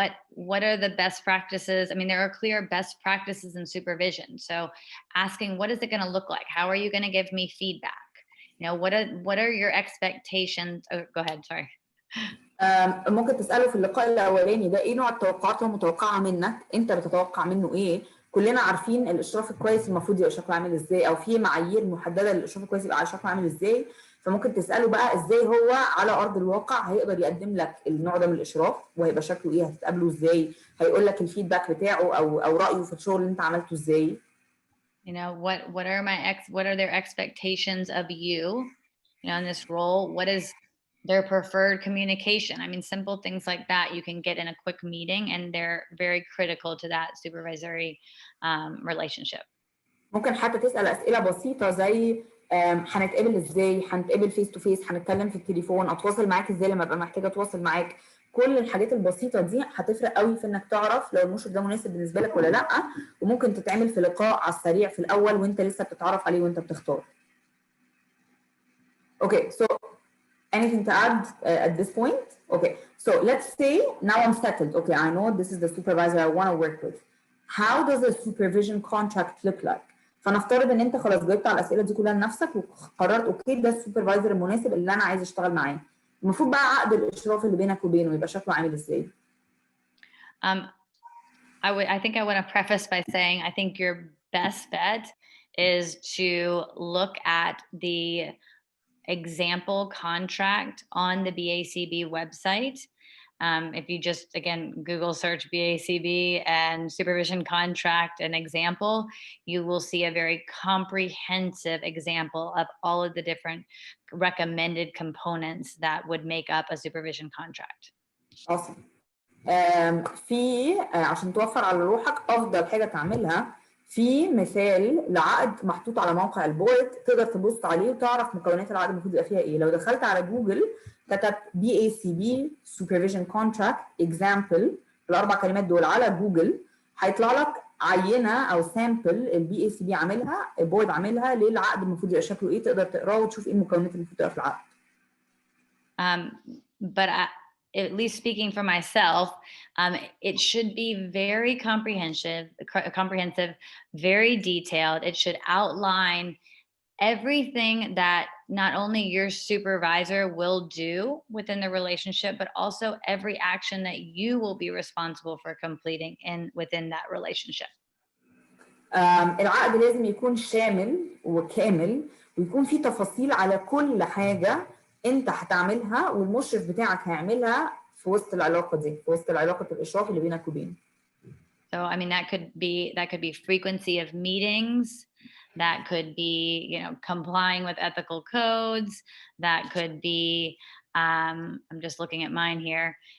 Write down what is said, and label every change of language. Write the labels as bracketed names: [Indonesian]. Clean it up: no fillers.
[English] What are the best practices? I mean, there are clear best practices in supervision. So asking, what is it going to look like? How are you going to give me feedback? What are your expectations? Oh, go ahead. Sorry. [Arabic] ممكن تساله في اللقاء الاولاني ده ايه نوع التوقعات المتوقعه منك، انت بتتوقع منه ايه. كلنا عارفين الاشراف الكويس المفروض يبقى شكله عامل ازاي، او في معايير محدده للاشراف الكويس يبقى شكله عامل ازاي. فممكن تساله بقى ازاي هو على ارض الواقع هيقدر يقدم لك النوع ده من الاشراف، وهيبقى شكله ايه، هتتقابله ازاي، هيقول لك الفيدباك بتاعه او رايه في الشغل اللي انت عملته ازاي. [English] You know, what are their expectations of you, you know, in this role? What is their preferred communication? I mean, simple things like that you can get in a quick meeting, and they're very critical to that supervisory relationship. [Arabic] ممكن حتى تسال اسئله بسيطه زي هنتقابل ازاي، هنتقابل [English] face to face, [Arabic] هنتكلم في التليفون، اتواصل معاك ازاي لما ابقى محتاجه اتواصل معاك. كل الحاجات البسيطه دي هتفرق قوي في انك تعرف لو المشرف ده مناسب بالنسبه لك ولا لا، وممكن تتعمل في لقاء على السريع في الاول وانت لسه بتتعرف عليه وانت بتختار. [English] Okay, so anything to add at this point? Okay, so let's say now I'm settled. Okay, I know this is the supervisor I want to work with. How does a supervision contract look like? [Arabic] فنفترض ان انت خلاص جاوبت على الاسئله دي كلها لنفسك وقررت اوكي ده السوبرفايزر المناسب اللي انا عايز اشتغل معاه. المفروض بقى عقد الاشراف اللي بينك وبينه يبقى شكله عامل ازاي؟ [English] I think I want to preface by saying I think your best bet is to look at the example contract on the BACB website. If you just, again, Google search BACB and supervision contract and example, you will see a very comprehensive example of all of the different recommended components that would make up a supervision contract. Awesome. [Arabic] في عشان توفر على روحك افضل حاجه تعملها، في مثال لعقد محطوط على موقع البورد تقدر تبص عليه وتعرف مكونات العقد المفروض يبقى فيها ايه. لو دخلت على جوجل كتبت [English] BACB Supervision Contract Example [Arabic] الاربع كلمات دول على جوجل هيطلع لك عينه او سامبل البي اي سي بي عاملها، البورد عاملها للعقد المفروض يبقى شكله ايه، تقدر تقراه وتشوف ايه المكونات اللي المفروض تبقى في العقد. [English] But at least speaking for myself, it should be very comprehensive, very detailed. It should outline everything that not only your supervisor will do within the relationship, but also every action that you will be responsible for completing within that relationship. [Arabic] العقد لازم يكون شامل وكامل ويكون فيه تفاصيل على كل حاجة انت هتعملها والمشرف بتاعك هيعملها في وسط العلاقة دي، في وسط العلاقة الإشراف اللي بينك وبينه. [English] So I mean that could be frequency of meetings, that could be, you know, complying with ethical codes, that could be I'm just looking at mine here.